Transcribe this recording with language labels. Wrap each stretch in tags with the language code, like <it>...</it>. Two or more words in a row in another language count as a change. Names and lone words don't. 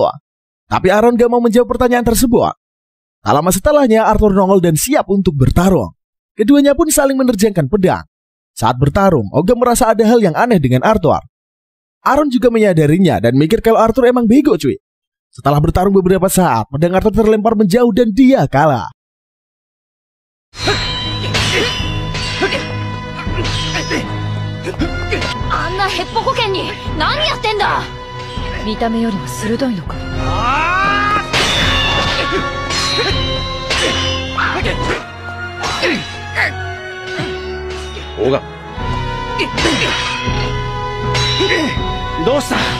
<id>Tapi Around gak mau menjawab pertanyaan tersebut. Tak lama setelahnya Arthur nongol dan siap untuk bertarung. Keduanya pun saling menerjangkan pedang. Saat bertarung, Oga merasa ada hal yang aneh dengan Arthur. Around juga menyadarinya dan mikir kalau Arthur emang bego cuy. Setelah bertarung beberapa saat, pedang Arthur terlempar menjauh dan dia kalah.</id> <ja>あんなヘッポコ剣に何やってんだ。見た目よりも鋭いのか。オガ、どうした。</ja>